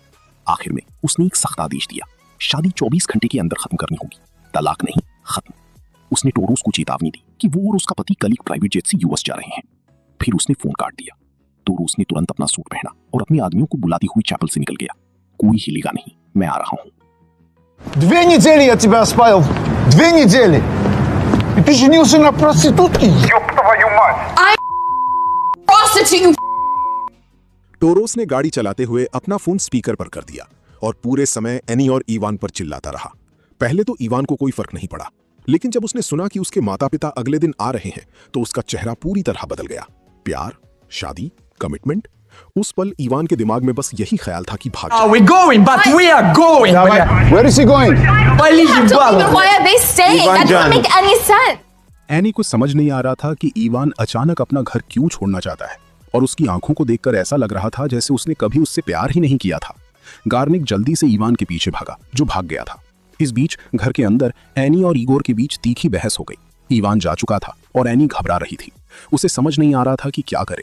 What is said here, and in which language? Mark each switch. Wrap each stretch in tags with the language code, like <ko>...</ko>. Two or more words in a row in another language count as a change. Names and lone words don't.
<hi>आखिर में उसने एक सख्त आदेश दिया, शादी 24 घंटे के अंदर खत्म करनी होगी, तलाक नहीं, खत्म। उसने टोरोस को चेतावनी दी कि वो और उसका पति कल एक</hi> <en>private jet</en> <hi>से यूएस जा रहे हैं। फिर उसने फोन काट दिया। टोरोस ने तुरंत अपना सूट पहना और अपने आदमियों को बुलाती हुई चैपल से निकल गया। कोई हिलेगा नहीं, मैं आ रहा हूं।</hi> <ru>2 недели я тебя спаял. 2 недели. И ты женился на проститутке? Ёб твою мать! Prostitute!</ru> <hi>टोरोस ने गाड़ी चलाते हुए अपना फोन स्पीकर पर कर दिया और पूरे समय एनी और इवान पर चिल्लाता रहा। पहले तो इवान को कोई फर्क नहीं पड़ा, लेकिन जब उसने सुना कि उसके माता पिता अगले दिन आ रहे हैं तो उसका चेहरा पूरी तरह बदल गया। प्यार, शादी, कमिटमेंट, उस पल इवान के दिमाग में बस यही ख्याल था कि भाग जाए।</hi> <en>We're going, but we are going. Where is he going? Why are they staying? That doesn't make any sense.</en> <hi>एनी को समझ नहीं आ रहा था कि इवान अचानक अपना घर क्यों छोड़ना चाहता है, और उसकी आंखों को देखकर ऐसा लग रहा था जैसे उसने कभी उससे प्यार ही नहीं किया था। गार्निक जल्दी से इवान के पीछे भागा, जो भाग गया था। इस बीच घर के अंदर एनी और ईगोर के बीच तीखी बहस हो गई। इवान जा चुका था और एनी घबरा रही थी। उसे समझ नहीं आ रहा था कि क्या करे।</hi>